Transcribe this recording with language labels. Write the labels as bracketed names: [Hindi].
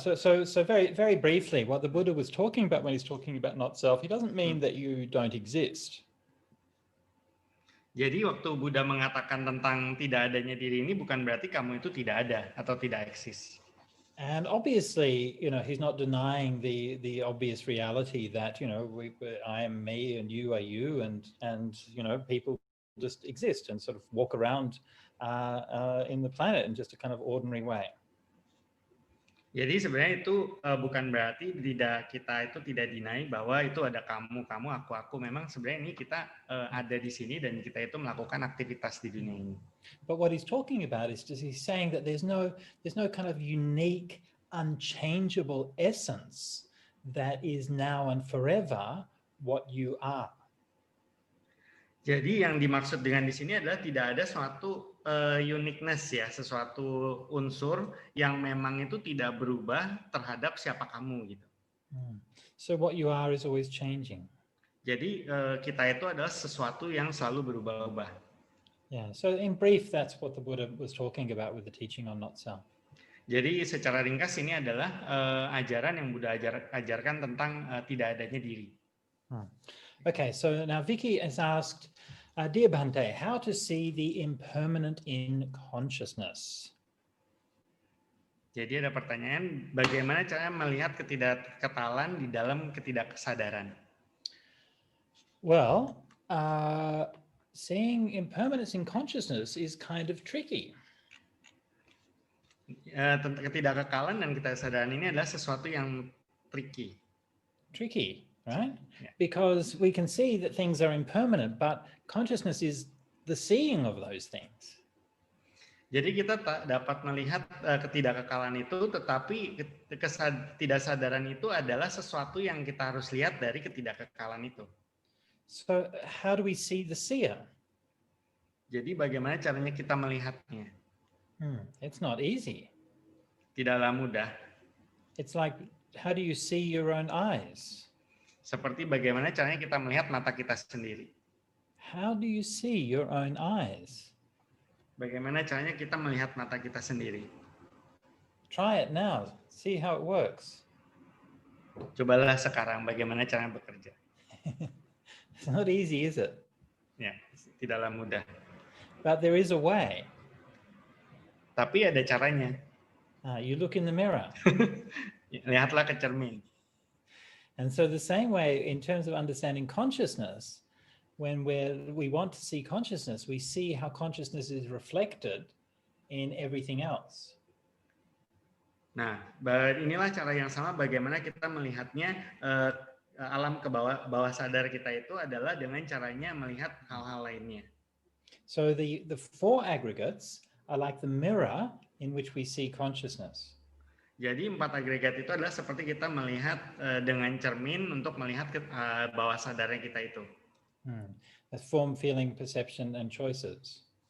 [English] So very, very briefly, what the Buddha was talking about when he's talking about not self, he doesn't mean that you don't exist. [Indonesian] Jadi waktu Buddha mengatakan tentang tidak adanya diri ini bukan berarti kamu itu tidak ada atau tidak eksis. [English] And obviously, he's not denying the obvious reality that, I am me and you are you, and people just exist and sort of walk around in the planet in just a kind of ordinary way. [Indonesian] Jadi sebenarnya itu bukan berarti kita itu tidak deny bahwa itu ada kamu, aku. Memang sebenarnya ini kita ada di sini dan kita itu melakukan aktivitas di dunia ini. [English] But what he's talking about is he's saying that there's no kind of unique, unchangeable essence that is now and forever what you are. [Indonesian] Jadi yang dimaksud dengan di sini adalah tidak ada suatu uniqueness ya, sesuatu unsur yang memang itu tidak berubah terhadap siapa kamu gitu. [English] So what you are is always changing. [Indonesian] Jadi kita itu adalah sesuatu yang selalu berubah-ubah. [English] Yeah, so in brief that's what the Buddha was talking about with the teaching on not self. [Indonesian] Jadi secara ringkas ini adalah ajaran yang Buddha ajarkan tentang tidak adanya diri. [English] Okay, so now Vicky has asked, Dear Bhante, how to see the impermanent in consciousness? [Indonesian] Jadi ada pertanyaan, bagaimana cara melihat ketidakketalan di dalam ketidakkesadaran? [English] Well, seeing impermanence in consciousness is kind of tricky. [Indonesian] Ketidakkekalan dan ketidakkesadaran ini adalah sesuatu yang tricky. [English] Tricky, right? Yeah. Because we can see that things are impermanent, but consciousness is the seeing of those things. [Indonesian] Jadi kita tak dapat melihat ketidakkekalan itu, tetapi ketidaksadaran itu adalah sesuatu yang kita harus lihat dari ketidakkekalan itu. [English] So how do we see the seer? [Indonesian] Jadi bagaimana caranya kita melihatnya? [English] It's not easy. [Indonesian] Tidaklah mudah. [English] It's like, how do you see your own eyes? [Indonesian] Seperti bagaimana caranya kita melihat mata kita sendiri. [English] How do you see your own eyes? [Indonesian] Bagaimana caranya kita melihat mata kita sendiri? [English] Try it now. See how it works. [Indonesian] Cobalah sekarang bagaimana caranya bekerja. [English] It's not easy, is it? [Indonesian] Ya, tidaklah mudah. [English] But there is a way. [Indonesian] Tapi ada caranya. [English] You look in the mirror. [Indonesian] Lihatlah ke cermin. [English] And so the same way in terms of understanding consciousness, when we want to see consciousness, we see how consciousness is reflected in everything else. [Indonesian] Nah, inilah cara yang sama bagaimana kita melihatnya alam ke bawah sadar kita itu adalah dengan caranya melihat hal-hal lainnya. [English] So the four aggregates are like the mirror in which we see consciousness. [Indonesian] Jadi 4 agregat itu adalah seperti kita melihat dengan cermin untuk melihat ke bawah sadarnya kita itu. [English] As form, feeling, perception, and choices.